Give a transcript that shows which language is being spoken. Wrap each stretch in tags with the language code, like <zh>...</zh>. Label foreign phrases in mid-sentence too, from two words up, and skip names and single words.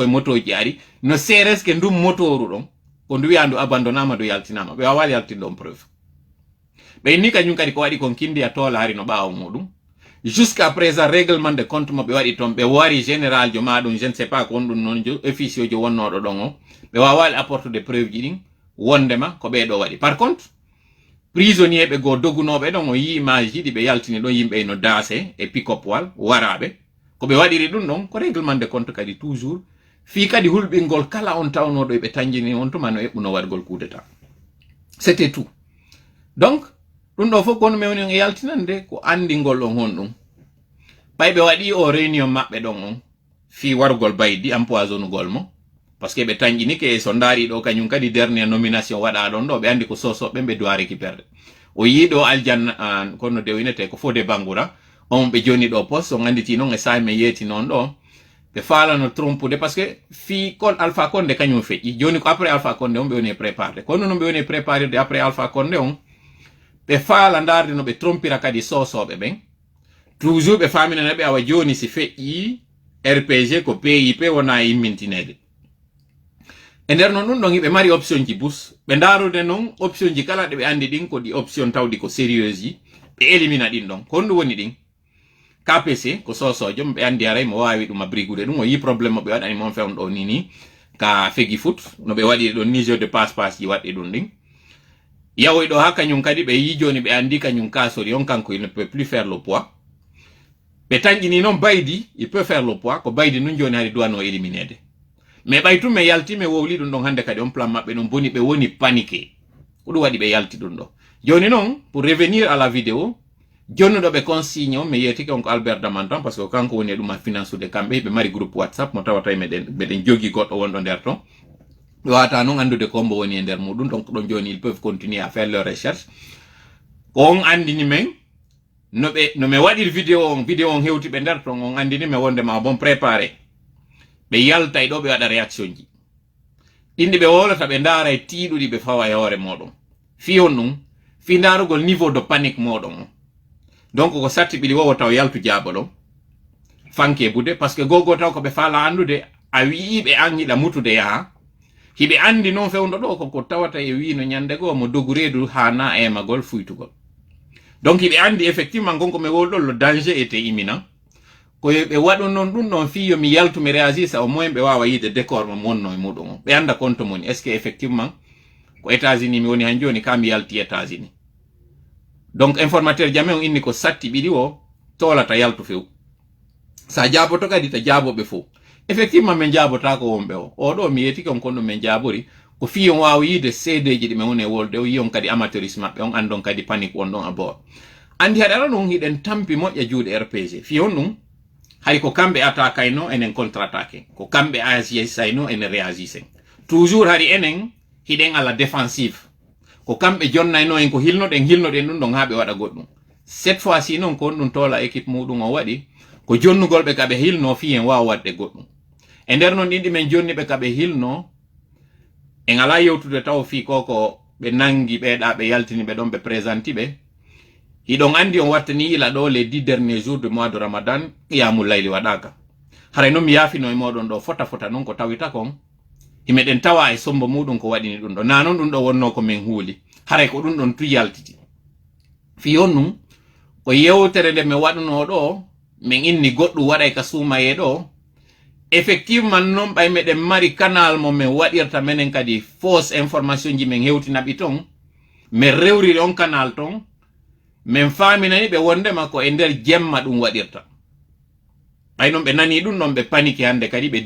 <ff>motoji ari no seres que ndum motoru ɗon ko ndu wiya ndu abandonnama ndu yaltinama ɓe wawali yaltinde on preuve ɓeyni kañum kadi ko waɗi kon kindi a tola hari no ɓaawa muɗum</ff> <fr>jusqu'à présent règlement de compte</fr> <ff>mo ɓe waɗi toon ɓe wari général jo maɗum</ff> <fr>je ne sais pas</fr> <ff>ko won ɗum noon officio jo wonnoɗo ɗon o ɓe wawali</ff> <fr>apporte de preuve</fr> <ff>ji ɗin wondema ko ɓeɗo waɗi</ff> <fr>par contre prisonnier</fr> <ff>ɓe go dogunoɓe ɗon o yi image ji ɗi ɓe yaltini ɗon yimɓe no daase e pick-up wal waraɓe ko ɓe waɗiri ɗum ɗon ko</ff> <fr>règlement de compte</fr> <ff>kadi toujours fi kadi hulɓingol kala on tawnoɗo ɓe tanjini on tuma no eɓɓuno waɗgol</ff> <fr>coup d'état c'était tout donc</fr> <ff>ɗum ɗo fof kono mewni on e yaltinande ko andingol on hon ɗum ɓayɓe waɗi o réunion maɓɓe ɗon on fi wargol baydi empoisonnugol mo</ff> <fr>par ce que</fr> <ff>ɓe tanƴinike e so ndaari ɗo kañum kadi</ff> <fr>dernière nomination</fr> <ff>waɗa ɗon ɗo ɓe andi ko sosoɓe ɓe</ff> <fr>doit récupérde</fr> <ff>o yiiɗo aljanna kono de winete ko Fodé Bangoura on ɓe joni ɗo poste on anditi noon e sahi men yeeti noon ɗo ɓe falano trompude</ff> <fr>par ce que</fr> <ff>fi kon Alpha Condé kañum feƴƴi joni ko après Alpha Condé on ɓe woni e préparé kono noon ɓe woni e préparé après Alpha Condé on ɓe faala ndarde no ɓe trompira kadi sosoɓe ɓen toujours ɓe faminana ɓe awa joni si feƴƴi RPG ko PIP wona yimmintinede e nder noon ɗum ɗon hiɓe mari option ji bus ɓe ndarude noon option ji kala ɗe ɓe andi ɗin ko ɗi option tawɗi ko sérieuse ji ɓe élimina ɗin ɗon kon ɗum woni ɗin KPC ko sosojo ɓe andi aray mo wawi ɗum a brigude ɗum o yi probléme mo ɓe waɗani mon fewn ɗo nini ka fegi foot no ɓe waɗi ɗon ni</ff> <fr>jeu de passe passe</fr> <ff>ji waɗɗi ɗum ɗin yawoyɗo ha kañum kadi ɓe yi joni ɓe andi kañum kasori on kanko</ff> <fr>il ne peut plus faire le poids</fr> <ff>ɓe tanƴini noon baydi</ff> <fr>il peut faire le poids</fr> <ff>ko baydi nun joni hari duwano éliminede mais ɓay tum ɓe yalti ɓe wowli ɗum ɗon hande kadi on plan maɓɓe ɗon boni ɓe woni paniqué ko ɗum waɗi ɓe yalti ɗum ɗo joni noon</ff> <fr>pour revenir à la vidéo</fr> <ff>jonnuɗo ɓe consigne on mi yetike on ko Albert Damantan</ff> <fr>par ce que</fr> <ff>kanko woni ɗum a financude kamɓe ɓe mari groupe WhatsApp mo tawata meɗen jogi goɗɗo wonɗo nder ton ɓe wata noon andude kombo woni e nder muɗum donc ɗon joni</ff> <fr>ils peuvent continuer à faire leur recherche</fr> <ff>ko on andini men no mi waɗir vidéo on hewti ɓe nder ton on andini men wondema</ff> <fr>bon préparé</fr> <ff>ɓe yalta ɗo ɓe waɗa réaction ji ɗinɗi ɓe wolata ɓe ndaara e tiiɗuɗi ɓe fawa e hoore moɗon fi on ɗum fi ndarugol</ff> <fr>niveau de panique</fr> <ff>moɗon on donc ko satti ɓiɗi wowo taw yaltu jaabo ɗon fanke budde</ff> <fr>par ce que</fr> <ff>gogo taw ko ɓe faala andude a wii ɓe an yiɗa mutude yaha hiɓe andi noon fewndo ɗo koko tawata e wino ñande goo mo dogu reedu ha na emagol fuytugol donc hiɓe andi effectivement gonko mi wolɗon</ff> <fr>le danger était imminent</fr> <ff>ko ɓe waɗu noon ɗum ɗon fi yomi yaltu mi</ff> <fr>réagisse au moins</fr> <ff>ɓe wawa yiide décor mo wonno e muɗum o ɓe anda compte moni</ff> <fr>est ce que effectivement</fr> <ff>ko États-Unis mi woni han joni ka mi yalti États-Unis</ff> <fr>donc informateur</fr> <ff>jamen on inni ko satti ɓiɗi o tolata yaltu few sa jaaboto kadi ta jaaboɓe fof effectivement min jaabotako wonɓe o ɗo mi yetiki on konɗum min jaabori ko fi on wawa yiide CD ji ɗi min woni e wolde o yi on kadi amateurisme maɓɓe on andon kadi panique on ɗon abord andi haɗa ɗum hiɗen tampi moƴƴa juuɗe RPG fi on ɗum hay ko kamɓe attaquayno enen</ff> <fr>contre attaqué</fr> <ff>ko kamɓe agisayno enen réagisen toujours hari enen hiɗen ala défensive ko kamɓe jonnayno en ko hilnoɗen ɗum ɗon ha ɓe waɗa goɗɗum</ff> <fr>cette fois ci</fr> <ff>noon ko ɗum tola équipe muɗum o waɗi ko jonnugol ɓe kaɓe hilno fi en wawa waɗde goɗɗum e nder noon ɗinɗi men jonni ɓe kaɓe hilno en ala yewtude taw fi koko ɓe nangi ɓeeɗa ɓe yaltini ɓe ɗon ɓe présenti ɓe hiɗon andi on wattani ila ɗo</ff> <fr>les 10 derniers jours de mois de Ramadan</fr> <ar>قيام الليل</ar> <ff>waɗaka haray noon mi yaafino e moɗon ɗo fota noon ko tawita kon himeɗen tawa e sombo muɗum ko waɗini ɗum ɗo na noon ɗum ɗo wonno ko min huuli haray ko ɗum ɗon tu yaltiti fi on ɗum ko yewtere nde mi waɗuno ɗo min inni goɗɗum waɗay ka suumaye ɗo effectivement noon ɓay meɗen mari canal mo min waɗirta menen kadi</ff> <fr>fausse information</fr> <ff>ji min hewtinaɓi ton min rewriri on canal ton min faminani ɓe wondema ko e nder jemma ɗum waɗirta ɓay noon ɓe nani ɗum ɗon ɓe panique hande kadi ɓe</ff>